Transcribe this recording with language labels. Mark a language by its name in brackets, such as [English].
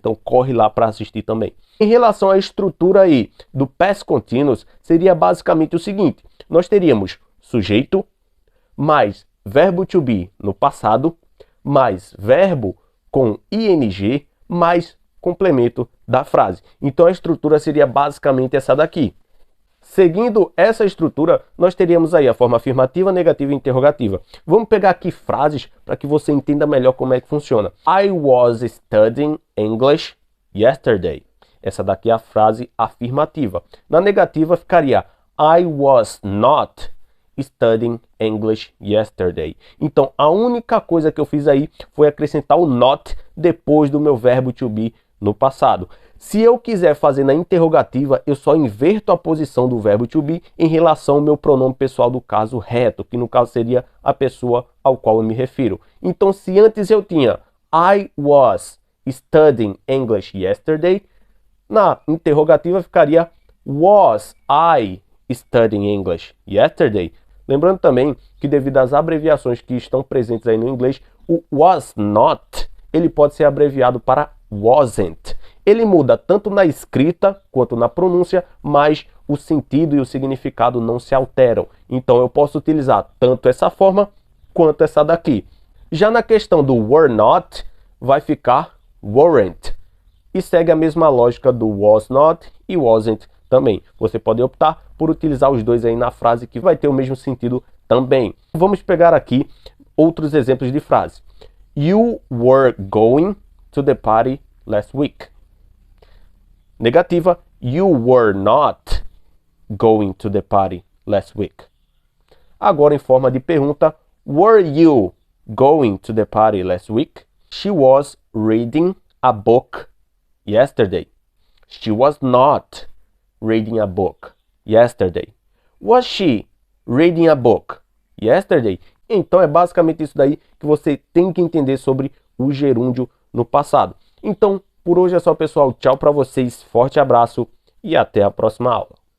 [Portuguese] Então, corre lá para assistir também. Em relação à estrutura aí do past continuous, seria basicamente o seguinte: nós teríamos sujeito mais verbo to be no passado, mais verbo com ing, mais complemento da frase. Então, a estrutura seria basicamente essa daqui. Seguindo essa estrutura, nós teríamos aí a forma afirmativa, negativa e interrogativa. Vamos pegar aqui frases para que você entenda melhor como é que funciona. [English] I was studying English yesterday. [Portuguese] Essa daqui é a frase afirmativa. Na negativa ficaria [English] I was not studying English yesterday. [Portuguese] Então, a única coisa que eu fiz aí foi acrescentar o not depois do meu verbo to be no passado. Se eu quiser fazer na interrogativa, eu só inverto a posição do verbo to be em relação ao meu pronome pessoal do caso reto, que no caso seria a pessoa ao qual eu me refiro. Então, se antes eu tinha [English] I was studying English yesterday, [Portuguese] na interrogativa ficaria [English] was I studying English yesterday? [Portuguese] Lembrando também que devido às abreviações que estão presentes aí no inglês, o was not, ele pode ser abreviado para wasn't. Ele muda tanto na escrita quanto na pronúncia, mas o sentido e o significado não se alteram. Então eu posso utilizar tanto essa forma quanto essa daqui. Já na questão do were not, vai ficar weren't. E segue a mesma lógica do was not e wasn't também. Você pode optar por utilizar os dois aí na frase, que vai ter o mesmo sentido também. Vamos pegar aqui outros exemplos de frase. [English] You were going to the party last week. [Portuguese] Negativa, [English] you were not going to the party last week. [Portuguese] Agora, em forma de pergunta, [English] were you going to the party last week? She was reading a book yesterday. She was not reading a book yesterday. Was she reading a book yesterday? [Portuguese] Então é basicamente isso daí que você tem que entender sobre o gerúndio no passado. Então, por hoje é só, pessoal. Tchau para vocês, forte abraço e até a próxima aula.